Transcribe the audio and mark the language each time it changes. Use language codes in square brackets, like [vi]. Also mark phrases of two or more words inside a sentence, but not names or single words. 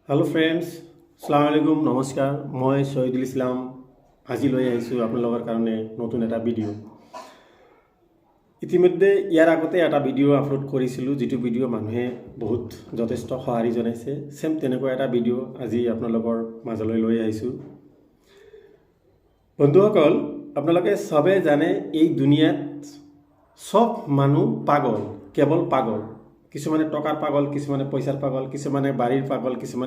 [en] hello friends [ar] السلام عليكم [hi] नमस्कार मैं शहीदुल इस्लाम [as] আজি লৈ আহিছোঁ আপোনালোকৰ কাৰণে নতুন এটা ভিডিঅ' ইতিমধ্যে ইয়াৰ আগতে এটা ভিডিঅ' আপলোড কৰিছিলোঁ যিটো ভিডিঅ' মানুহে বহুত যথেষ্ট সঁহাৰি জনাইছে সেম তেনেকুৱা এটা ভিডিঅ' আজি আপোনালোকৰ মাজলৈ লৈ আহিছোঁ বন্ধুসকল আপোনালোকে সবে জানে এই দুনিয়াত সব মানুহ পাগল কেৱল পাগল কিছুমানে টকাৰ পাগল কিছুমানে পইচাৰ পাগল কিছুমানে বাড়িৰ পাগল কিছুমানে